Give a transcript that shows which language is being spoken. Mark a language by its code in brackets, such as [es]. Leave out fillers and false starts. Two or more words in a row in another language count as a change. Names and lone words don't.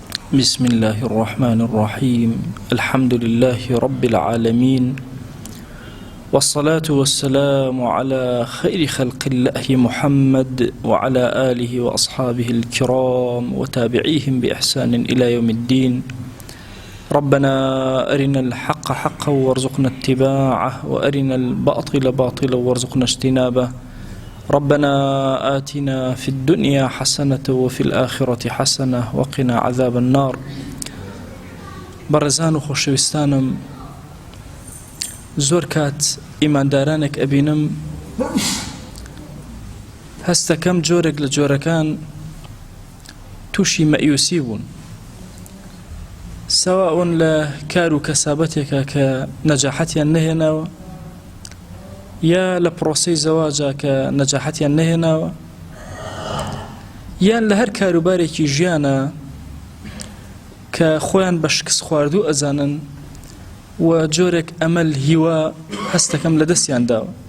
[ar] بسم الله الرحمن الرحيم الحمد لله رب العالمين والصلاة والسلام على خير خلق الله محمد وعلى آله وأصحابه الكرام وتابعيهم بإحسان إلى يوم الدين. ربنا أرنا الحق حقا وارزقنا اتباعه وأرنا الباطل باطلا وارزقنا اجتنابه. ربنا آتنا في الدنيا حسنة وفي الآخرة حسنة وقنا عذاب النار. [ckb] بەڕێزان و خۆشەویستانم، زۆر کات ئیماندارانێک ئەبینم هەستەکەم جۆرێک لە جۆرەکان تووشی مەئیوسی بوون، سەواء لە کار و کەسابەتێکە کە نەجاحەتیان نەهێناوە یا لە پرۆسەی زەواجە کە نەجاحەتیان نەهێناوە یان لە هەر کاروبارێکی ژیانە کە خۆیان بە شکست خواردوو ئەزانن و جۆرێک ئەمەل هیوا هەستەکەم لە دەستیان داوە.